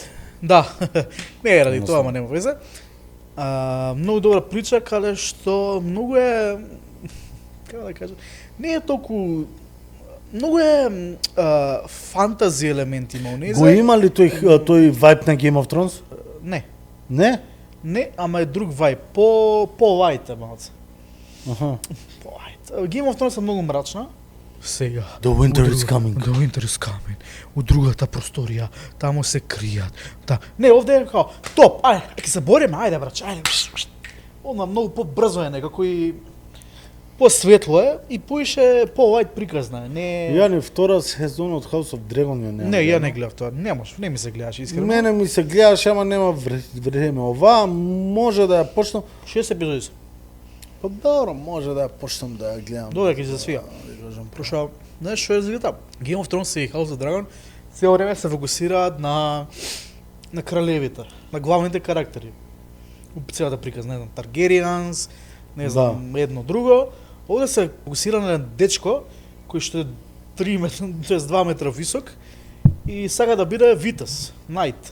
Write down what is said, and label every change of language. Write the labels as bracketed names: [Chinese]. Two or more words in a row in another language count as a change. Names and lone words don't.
[Macedonian] Да, не е ради тоа, ама нема везе. Многу добра прича, каде што многу е, како да кажам, не е толку, многу е фантази елемент има у незе. Го има ли тој вајб на Game of Thrones? Не, Не? не, ама е друг вајб, по лајт е малце. Аха. По лајт. Game of Thrones е многу мрачна. Сега. [English] The winter is coming. The winter is coming. [Macedonian] У другата просторија, таму се кријат. Не, овде е као, топ, ајде, ќе се бориме, ајде брач, ајде. Она многу побрзо е некако и посветло е и поише по-лајт приказна е. Не, Ја ни втора сезон од House of Dragon ја немам. не, ја не гледав тоа. Не може, не ми се гледаше искрено. Мене ми се гледаше, ама нема време. Ова може да ја почнам. 6 епизоди се. Па добро, може да ја почнам да ја гледам. Добре, ќе се свија. Прошо, знаеш што е развита? Game of Thrones и House of Dragon цело време се фокусираат на кралевите, на главните карактери. У целата приказна, не знам, Targaryens, не знам, едно друго. Овде се фокусира на дечко кој што е 3 метра, тоест 2 метра висок и сака да биде витез, најт.